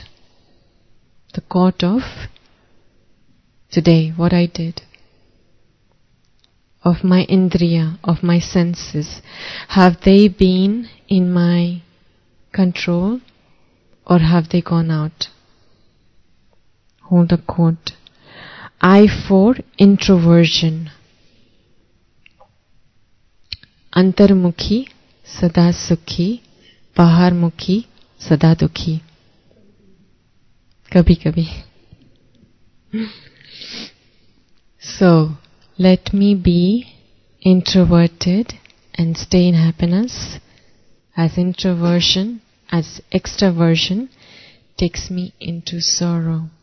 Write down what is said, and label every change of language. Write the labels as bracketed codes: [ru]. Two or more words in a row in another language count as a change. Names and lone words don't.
[en] The court of today, what I did. Of my indriya, of my senses. Have they been in my control or have they gone out? Hold a court. I for introversion. [hi] अंतर्मुखी, सदा सुखी, बहिर्मुखी, सदा दुखी. कभी कभी. [en] So, let me be introverted and stay in happiness, as introversion, as extraversion takes me into sorrow.